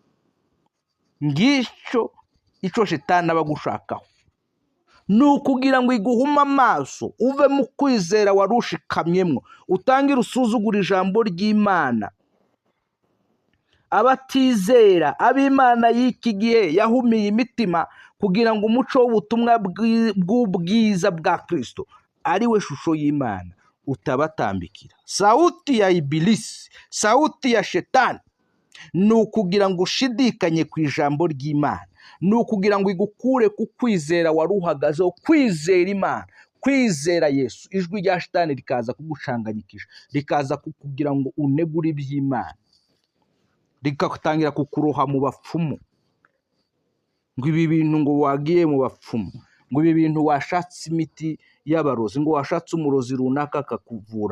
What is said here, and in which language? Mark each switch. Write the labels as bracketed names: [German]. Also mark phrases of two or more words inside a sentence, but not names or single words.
[Kinyarwanda] Ngicyo icyo shetani aba gushakaho, ni ukugira ngo iguhume amaso, uve mu kwizera wari ushikamyemwo, utangire usuzugura ijambo ry'Imana. Abatizera, ab'Imana y'iki gihe yahumiye imitima, kugira ngo umuco w'ubutumwa bw'ubwiza bwa Kristo ari we shusho y'Imana utabatambikira. [Swahili] Sauti ya ibilisi, sauti ya shetani [Kinyarwanda] ni ukugira ngo ushidikanye ku ijambo ry'Imana, ni ukugira ngo igukure ku kwizera wari uhagazeho, kwizera Imana, kwizera Yesu. Ijwi rya shetani rikaza kugucanganyikisha, rikaza kukugira ngo unegure iby'Imana, rikatangira kukuroha mu bapfumu, ngo ibi bintu ngo wagiye mu bapfumu, ngo ibi bintu washatse imiti y'abarozi, ngo washatse umurozi runaka akakuvura.